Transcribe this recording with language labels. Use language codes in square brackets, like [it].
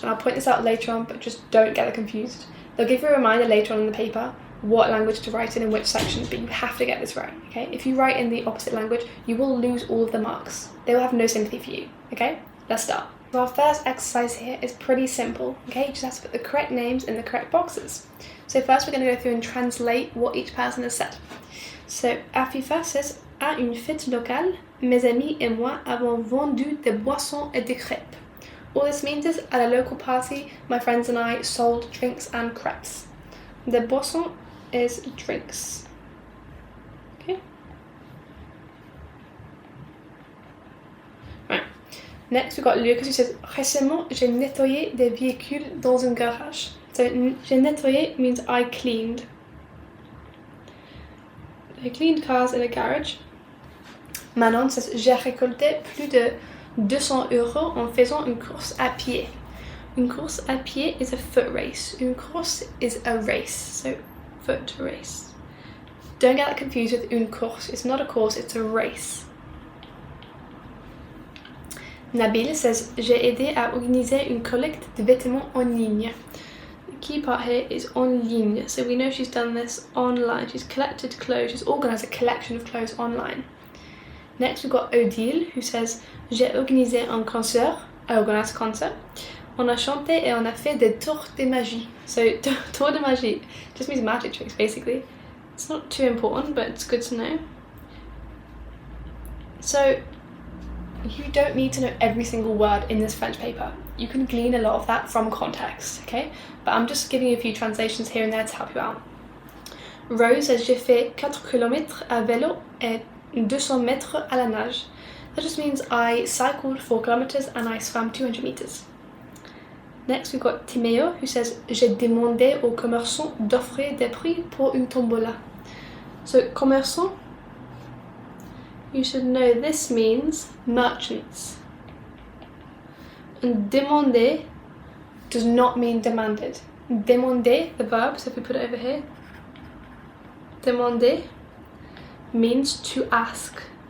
[en] And I'll point this out later on, but just don't get it confused. They'll give you a reminder later on in the paper what language to write in which sections, but you have to get this right, okay? If you write in the opposite language, you will lose all of the marks. They will have no sympathy for you, okay? Let's start. So our first exercise here is pretty simple, okay? You just have to put the correct names in the correct boxes. So first we're going to go through and translate what each person has said. So, Afifa says, [fr] à une fête locale, mes amis et moi avons vendu des boissons et des crêpes. [en] All this means is, at a local party, my friends and I sold drinks and crepes. Des boissons is drinks. Okay? Right. Next, we've got Lucas who says, [fr] récemment, j'ai nettoyé des véhicules dans un garage. [en] So, [fr] j'ai nettoyé [en] means I cleaned. I cleaned cars in a garage. Manon says, [fr] j'ai récolté plus de 200 € en faisant une course à pied. Une course à pied [en] is a foot race. Une course is a race, so foot race. Don't get that confused with une course. It's not a course, it's a race. Nabil says, [fr] j'ai aidé à organiser une collecte de vêtements en ligne. [en] The key part here is en ligne, so we know she's done this online. She's collected clothes, she's organised a collection of clothes online. Next we've got Odile who says, [fr] j'ai organisé un concert, [en] I organised a concert. [fr] On a chanté et on a fait des tours de magie. [en] So tour de magie just means magic tricks basically. It's not too important, but it's good to know. So you don't need to know every single word in this French paper. You can glean a lot of that from context, okay? But I'm just giving you a few translations here and there to help you out. Rose says, [fr] j'ai fait 4 km à vélo et 200 mètres à la nage. [en] That just means I cycled 4 kilometers and I swam 200 meters. Next we've got Timeo who says, [fr] j'ai demandé aux commerçants d'offrir des prix pour une tombola. [en] So commerçant, you should know this means merchants. And demander does not mean demanded. Demander, the verb, so if we put it over here, demander means to ask.